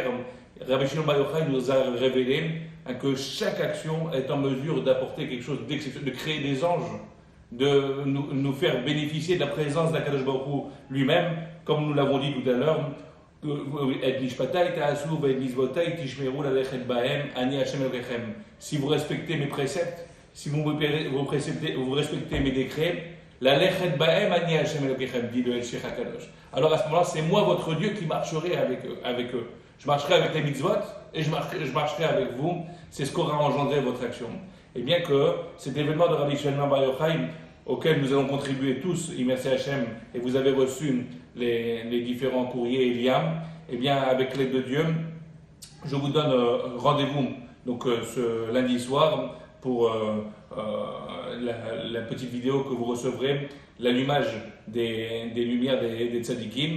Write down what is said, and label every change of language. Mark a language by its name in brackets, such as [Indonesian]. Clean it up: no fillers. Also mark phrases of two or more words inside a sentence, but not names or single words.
[French] Rabbi Shimon Bar Yochai nous a révélé que chaque action est en mesure d'apporter quelque chose d'exceptionnel, de créer des anges, de nous faire bénéficier de la présence d' [Hebrew] הקדוש ברוך הוא [French] lui-même, comme nous l'avons dit tout à l'heure. Si vous respectez mes préceptes, si vous respectez mes décrets, [Hebrew] ללכת בהם אני השם אלהיכם, [French] dit le Elshech HaKadosh. Alors à ce moment-là, c'est moi votre Dieu qui marcherai avec eux. Je marcherai avec les mitzvot et je marcherai avec vous. C'est ce qu'aura engendré votre action. Et bien que cet événement de Rabbi Shimon Bar Yochai, auquel nous allons contribuer tous, merci Hashem, et vous avez reçu les différents courriers et liens, et bien avec l'aide de Dieu, je vous donne rendez-vous donc ce lundi soir pour la petite vidéo que vous recevrez, l'allumage des lumières des tzadikim.